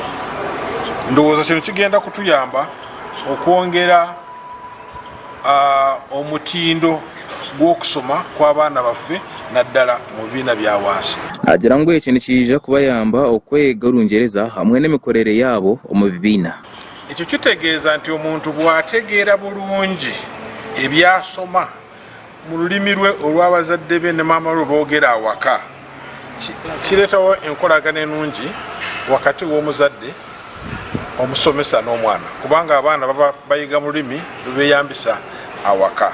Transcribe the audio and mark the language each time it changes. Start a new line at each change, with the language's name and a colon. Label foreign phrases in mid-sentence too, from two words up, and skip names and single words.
Ganda: Ndowooza kino kigenda kutuyamba okwongera omutindo gw'okusoma kw'abaana baffe naddala mu bibiina bya wansi.
Nyankole: Agira ngo ekintu kija kubayamba okwega Olungereza hamwe n'emikorere yabo omu bibiina.
Ganda: Ekyo kitegeeza nti omuntu bw'ategeera bulungi ebyasoma mu lulimi lwe olw'abazadde be ne maama lwe boogera awaka kireetawo enkolagana ennungi wakati w'omuzadde omusomesa n'omwana kubanga abaana baba bayiga mu lulimi lubeeyambisa awaka.